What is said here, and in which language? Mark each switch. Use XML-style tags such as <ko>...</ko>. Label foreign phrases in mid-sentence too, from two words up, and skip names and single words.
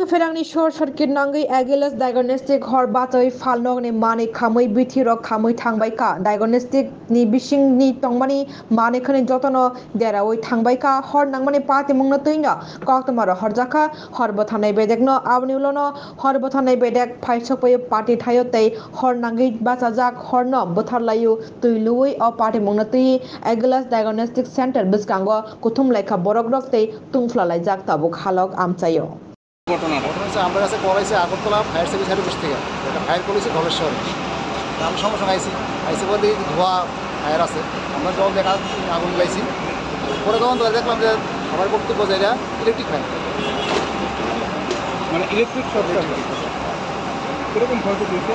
<trp>फेरांनि</trp> <en>short circuit</en> <trp>नांगै एगिलस डायग्नोस्टिक हर बातै फालनगनि माने खामै बिथिरक खामै थांबायका डायग्नोस्टिक नि बिसिंनि तंमानि माने खनि जतन देरावै थांबायका हर नांमानि पाति मुंनो तैनो कक्तमार हरजाखा हर बथानाय बेदेकनो आवनिउलनो हर बथानाय बेदेक फाइसपै पाति थायो तै हर नांगै बाचाजाक हरनो बथारलायु तैलुयै अ पाति मुंनो तै एगिलस डायग्नोस्टिक सेंटर बिस्कांगो कुथुम लेखा बरगरक तै तुंफ्लालाय जाक ताबु खालक आमचायो</trp> <bn>ঘটনা হচ্ছে আমার কাছে কল আছে আগরতলা ফায়ার সার্ভিস সার্ভিস থেকে একটা ফায়ার করেছে ধলেশ্বরে আমি সঙ্গে সঙ্গে আইসি বলে ধোয়া ফায়ার আছে আমরা যখন দেখা আগুন লাইছি পরে তখন তো দেখলাম যে আমার বক্তব্য যে এটা</bn> <en>electric fire</en> <bn>মানে</bn> <en>electric short circuit</en> <bn>কীরকম ক্ষয়ক্ষতি হয়েছে</bn>